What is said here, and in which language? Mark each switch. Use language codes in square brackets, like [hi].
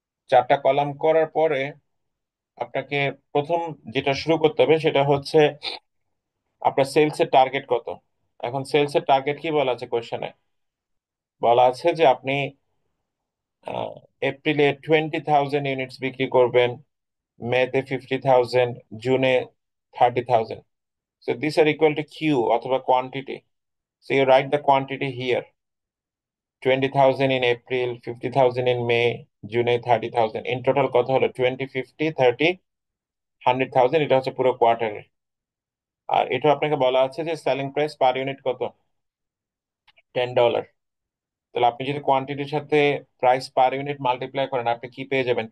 [bn] 4টা কলাম করার পরে আপনাকে প্রথম যেটা শুরু করতে হবে সেটা হচ্ছে আপনার সেলস এর টার্গেট কত। এখন সেলস এর টার্গেট কি বলা আছে কোশ্চেনে? বলা আছে যে আপনি আহ, এপ্রিলে 20,000 ইউনিটস বিক্রি করবেন, মেতে 50,000, জুনে 30,000। [en] So these are equal to Q [bn] অথবা quantity. [en] So you write the quantity here: 20,000 in April, 50,000 in May, June 30,000। In total [bn] কত হলো? 20, 50, 30, 100,000। এটা হচ্ছে পুরো কোয়ার্টারের। আর এটা আপনাকে বলা আছে যে সেলিং প্রাইস পার ইউনিট কত? $10। তাহলে আপনি যদি কোয়ান্টিটির সাথে প্রাইস পার ইউনিট মাল্টিপ্লাই করেন আপনি কি পেয়ে যাবেন?